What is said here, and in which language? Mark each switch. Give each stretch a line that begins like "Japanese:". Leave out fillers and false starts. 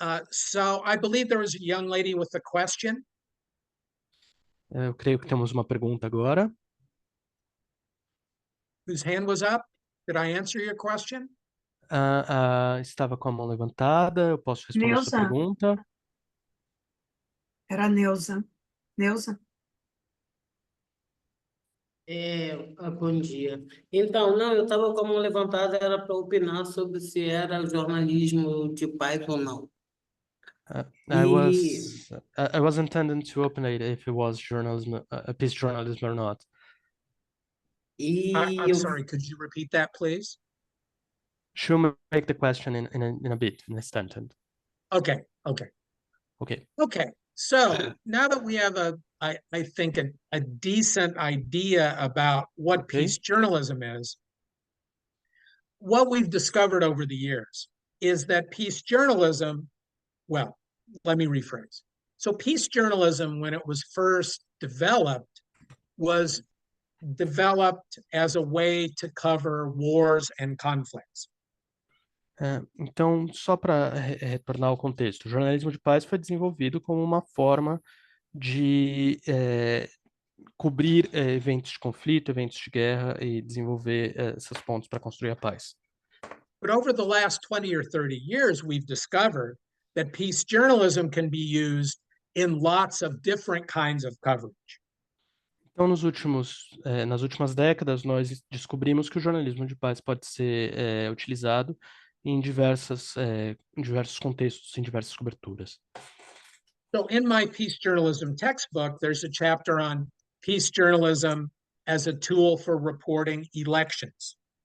English: So I believe there was a young lady with a question.
Portuguese: Eu creio que temos uma pergunta agora.
English: Whose hand was up? Did I answer your question?
Portuguese: Estava com a mão levantada, eu posso responder a sua Neuza. pergunta? Era a Neuza. Neuza? Bom dia. Então, não, eu estava com a mão levantada, era para opinar sobre se era jornalismo de paz ou não.
English: I was intending to open it if it was journalism, peace journalism or not. I'm sorry, could you repeat that, please? She'll make the question in a bit, in a sentence. Okay. Okay. So now that we have I think a decent idea about what Okay. peace journalism is, what we've discovered over the years is that peace journalism, well, let me rephrase. So peace journalism, when it was first developed, was developed as a way to cover wars and conflicts.
Portuguese: Então, só para retornar ao contexto, o jornalismo de paz foi desenvolvido como uma forma de cobrir eventos de conflito, eventos de guerra e desenvolver esses pontos para construir a paz.
English: But over the last 20 or 30 years, we've discovered that peace journalism can be used in lots of different kinds of coverage.
Portuguese: Então, nas últimas décadas, nós descobrimos que o jornalismo de paz pode ser utilizado em diversos contextos, em diversas coberturas.
English: So in my peace journalism textbook, there's a chapter on peace journalism as a tool for reporting elections.